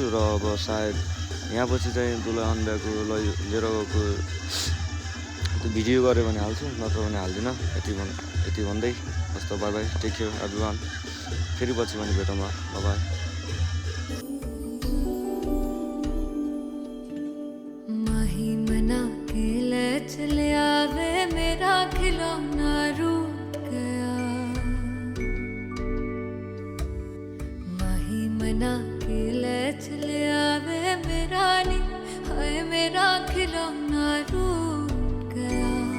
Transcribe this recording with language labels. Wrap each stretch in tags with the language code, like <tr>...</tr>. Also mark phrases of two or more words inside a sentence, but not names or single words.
<ne>र अब सायद यहाँ पछि चाहिँ दुला अन्डाको लिएर गएको त्यो भिडियो गऱ्यो भने हाल्छु, नत्र भने हाल्दिनँ। यति भन्दै हस् त,</ne> <en>bye bye, take care everyone.</en> <ne>फेरि पछि पनि भेटौँला,</ne> <en>bye bye.</en> <hi>महिमना के ले चले आवे मेरा खिलौना रूठ गया। महिमना के ले चले आवे मेरा नी, हाय मेरा खिलौना रूठ गया।</hi>